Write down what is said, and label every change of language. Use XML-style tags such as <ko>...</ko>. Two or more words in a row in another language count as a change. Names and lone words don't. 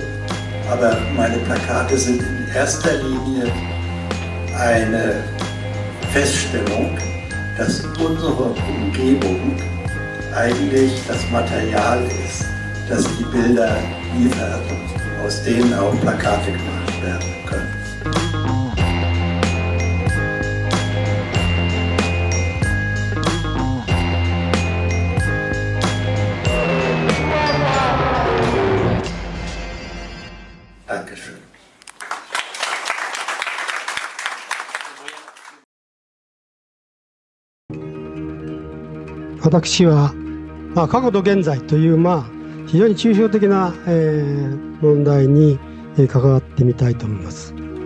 <de>Aber meine Plakate sind in erster Linie eine Feststellung, dass unsere Umgebung eigentlich das Material ist, das die Bilder liefert und aus denen auch Plakate gemacht werden können. Dankeschön.</de> <ja>私は、過去と現在という、非常に抽象的な、問題に、関わってみたいと思います。</ja>